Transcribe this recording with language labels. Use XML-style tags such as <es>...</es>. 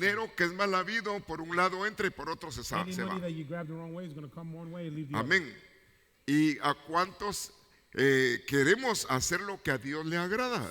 <es>dinero que es mal habido, por un lado entra y por otro se</es> <en>Any</en> <es>va.</es> <en>money that you grab the wrong way is going to come one way and leave the other.</en> <es>Amén. ¿Y a cuántos queremos hacer lo que a Dios le agrada?</es>